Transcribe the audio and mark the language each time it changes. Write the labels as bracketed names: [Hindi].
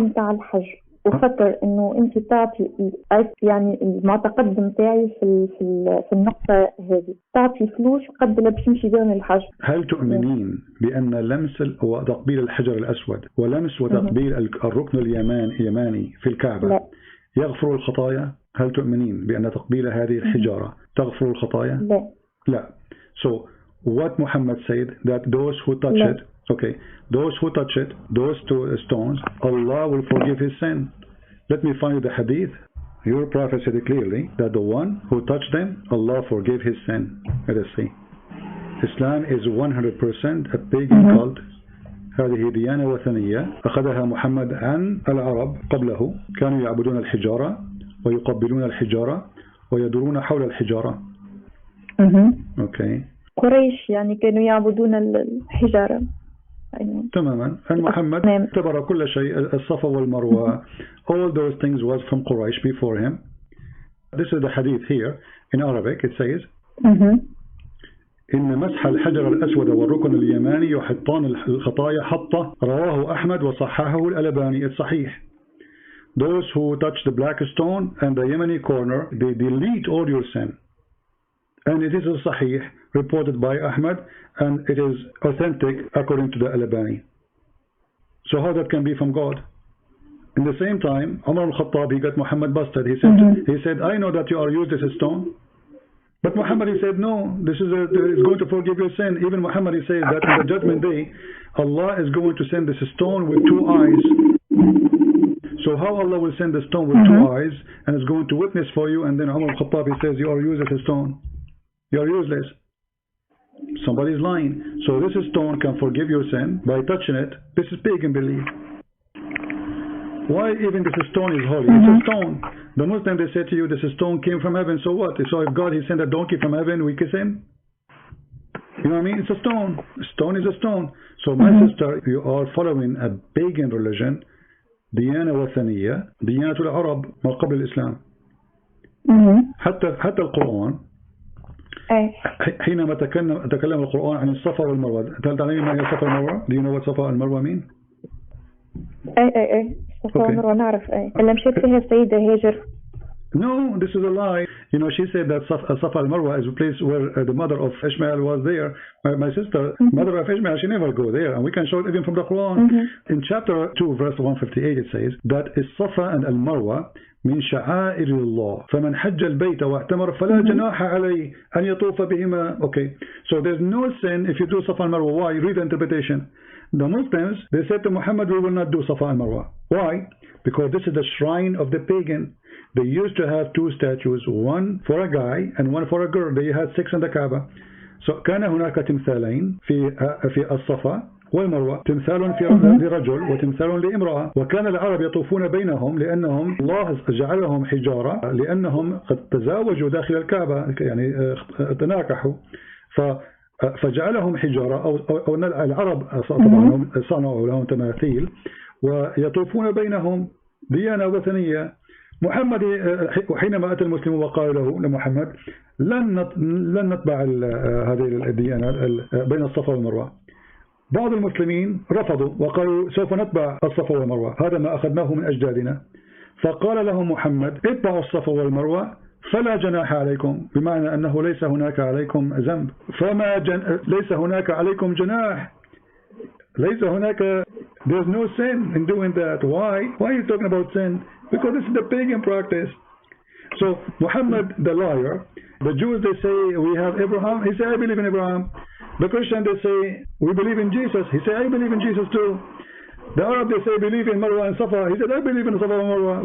[Arabic] متاع الحجر وفكر إنه أنت تعطي يعني المعتقد متاعي في النقطة هذه، تعطي فلوس قد لا باش نمشي بهم الحج. هل تؤمنين بأن لمس وتقبيل الحجر الأسود ولمس وتقبيل الركن اليماني في الكعبة لا. يغفر الخطايا؟ هل تؤمنين بأن تقبيل هذه الحجارة تغفر الخطايا؟ لا. لا. [English] So what Muhammad said that those who touch it, okay, those who touch it, those 2 stones, Allah will forgive his sin. Let me find you the hadith. Your prophet said clearly that the one who touched them, Allah forgave his sin. Let us see. Islam is 100% a pagan cult. [Arabic] هذه ديانة وثنية أخذها محمد عن العرب قبله، كانوا يعبدون الحجارة ويقبلون الحجارة ويدورون حول الحجارة. أوكي. قريش يعني كانوا يعبدون الحجارة. تماما. محمد اعتبر كل شيء الصفا والمروة. [English] All those things was from Quraysh before him. This is the hadith here in Arabic. It says [Arabic] إن مسح الحجر الأسود والركن اليماني يحطان الخطايا حطة، رواه أحمد وصححه الألباني. [English] It's صحيح. Those who touch the black stone and the Yemeni corner, they delete all your sin. And it is a sahih reported by Ahmad, and it is authentic according to the Al-Albani. So how that can be from God? In the same time, Umar al-Khattab, he got Muhammad busted. He said, I know that you are used as a stone. But Muhammad, he said, no, this is going to forgive your sin. Even Muhammad, he says that in the judgment day, Allah is going to send this stone with two eyes. So how Allah will send the stone with two eyes and is going to witness for you, and then Umar al-Khattab, he says, you are used as a stone. You are useless. Somebody is lying. So this stone can forgive your sin by touching it. This is pagan belief. Why even this stone is holy? It's a stone. The Muslims, they say to you, this stone came from heaven. So what? So if God, he sent a donkey from heaven, we kiss him? You know what I mean? It's a stone. A stone is a stone. So my sister, you are following a pagan religion. [Arabic] ديانة وثنية، ديانة العرب ما قبل الإسلام. حتى القرآن حينما تكلم القرآن عن الصفا والمروة. هل تعلمين ما هي الصفا والمروة? [English] Do you know what صفا والمروة mean? [Arabic] اي الصفا والمروة نعرف. اللي مشيت فيها السيدة هاجر. [English] No, this is a lie. You know, she said that Safa al-Marwa is a place where the mother of Ishmael was there. My sister, mother of Ishmael, she never go there. And we can show it even from the Quran. In chapter 2, verse 158, it says that Safa and al-Marwa [Arabic] من شعائر الله فمن حج البيت واعتمر فلا جناح عليه أن يطوف بهما. [English] Okay, so there's no sin if you do Safa and Marwa. Why? Read the interpretation. The Muslims, they said to Muhammad, we will not do Safa and Marwa. Why? Because this is the shrine of the pagan. They used to have two statues, one for a guy and one for a girl. They had 6 in the Kaaba. [Arabic] So كان هناك تمثالين في الصفا والمروة، تمثال في لرجل وتمثال لامرأة، وكان العرب يطوفون بينهم لأنهم الله جعلهم حجارة لأنهم قد تزاوجوا داخل الكعبة، يعني تناكحوا، فجعلهم حجارة أو العرب طبعا صنعوا لهم تماثيل ويطوفون بينهم ديانة وثنية. محمد حينما أتى المسلم وقال له لمحمد لن نتبع هذه الديانة بين الصفا والمروة. بعض المسلمين رفضوا وقالوا سوف نتبع الصفا والمروة، هذا ما أخذناه من أجدادنا. فقال لهم محمد اتبعوا الصفا والمروة فلا جناح عليكم، بمعنى أنه ليس هناك عليكم ذنب، ليس هناك عليكم جناح، ليس هناك [English] there's no sin in doing that. Why are you talking about sin? Because this is the pagan practice. So Muhammad the liar, the Jews they say we have Abraham, he said I believe in Abraham. The Christian they say we believe in Jesus, he said I believe in Jesus too. The Arab they say believe in Marwa and Safa, he said I believe in Safa and Marwa.